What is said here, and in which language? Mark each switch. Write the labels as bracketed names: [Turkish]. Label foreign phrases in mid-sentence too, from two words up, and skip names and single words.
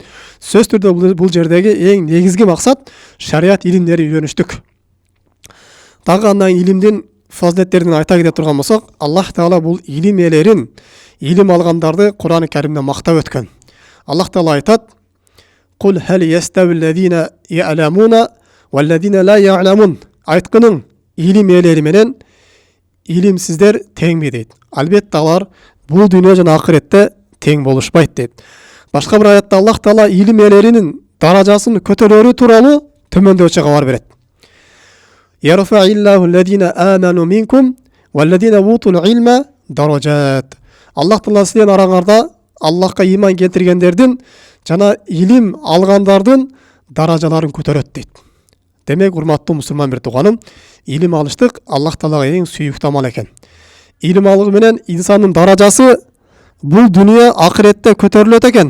[Kyrgyz] Сөз түрдө бул жердеги эң негизги максат шарият илимдерин үйрөнүштүк. Дагы андан илимдин фазилеттерин айта кете турган болсок, Аллах Таала бул илим ээлерин, илим алгандарды Кур'ан-ы Каримде мактап өткөн. Аллах Таала айтат: [Arabic] "قل هل يستوي الذين يعلمون والذين لا يعلمون." [Kyrgyz] Айткының илим ээлери менен илимсиздер теңби дейт. Албетте алар бул дүйнө жана акыретте тең болушпайт дейт. Башка бир аятта Аллах Таала илим ээлеринин даражасын көтөрөрү тууралуу төмөндөчү кабар берет. [Arabic] يرفع الله الذين آمنوا منكم والذين أوتوا العلم درجات. [Kyrgyz] Аллах Таала сиздердин араңарда Аллахка иман келтиргендердин жана илим алгандардын даражаларын көтөрөт дейт. Демек, урматтуу мусулман бир тууганым, илим алыштык Аллах Таалага эң сүйүктүү амал экен. Илим алуу менен инсандын даражасы бул дүйнө акыретте көтөрүлөт экен.